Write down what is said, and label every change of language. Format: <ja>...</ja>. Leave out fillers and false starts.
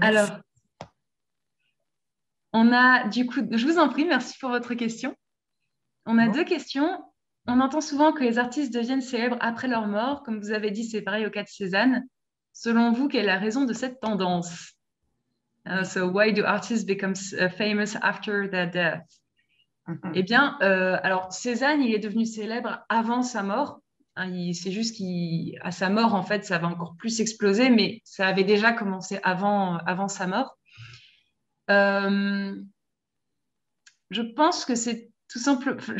<fr>Alors, on a du coup, je vous en prie, merci pour votre question. On a deux questions. On entend souvent que les artistes deviennent célèbres après leur mort. Comme vous avez dit, c'est pareil au cas de Cézanne. Selon vous, quelle est la raison de cette tendance?</fr> <en>So, why do artists become famous after their death?</en> <fr>Eh bien, alors Cézanne, il est devenu célèbre avant sa mort. C'est juste qu'à sa mort, en fait, ça va encore plus exploser, mais ça avait déjà commencé avant sa mort. Je pense que c'est tout simple.</fr>